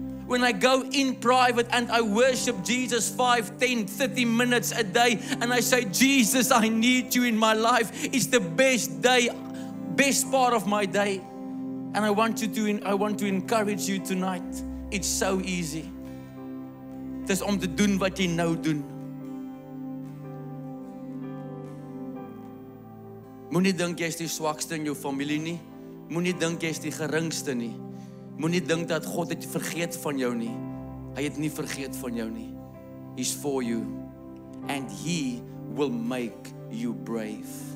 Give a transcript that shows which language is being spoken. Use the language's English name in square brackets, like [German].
[English] When I go in private and I worship Jesus 5, 10, 30 minutes a day, and I say, Jesus, I need you in my life. It's the best day, best part of my day. And I want to encourage you tonight. It's so easy. [Afrikaans] Dis om te doen wat jy nou doen. Moenie dink jy is die swakste in jou familie nie. Moenie dink jy is die geringste nie. Moenie dink dat God het vergeet van jou nie. Hy het nie vergeet van jou nie. [English] He's for you. And he will make you brave.